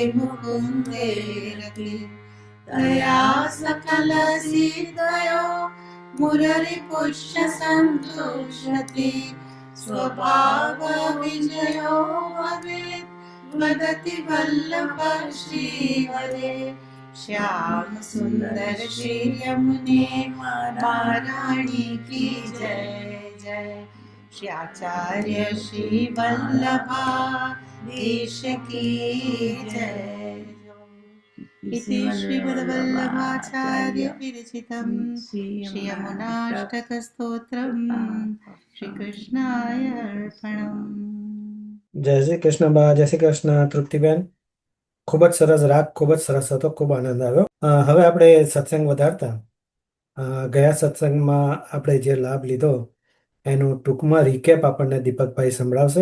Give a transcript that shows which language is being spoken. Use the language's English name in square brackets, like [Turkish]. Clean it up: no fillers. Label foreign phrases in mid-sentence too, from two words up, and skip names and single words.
[Sanskrit] मुकुन्दे रति तया सकल सिद्धयो मुररिपुष्य सन्तुष्यति स्वभाव विजयो भवेत् वदति वल्लभ श्रीहरे [Hindi] श्याम सुंदर श्री यमुने महारानी की जय जय श्री आचार्य श्री वल्लभा देश की जय. [Sanskrit] इति श्रीवल्लभाचार्य विरचितं श्री यमुनाष्टकस्तोत्रम् श्रीकृष्णाय अर्पणम्. [Gujarati] જય શ્રી કૃષ્ણ બા, જય શ્રી કૃષ્ણ તૃપ્તિબેન. ખૂબ જ સરસ રાગ, ખૂબ જ સરસ હતો, ખૂબ આનંદ આવ્યો. હવે આપણે સત્સંગ વધારતા ગયા સત્સંગમાં આપણે જે લાભ લીધો એનું ટૂંકમાં રિકેપ આપણને દીપકભાઈ સંભળાવશે.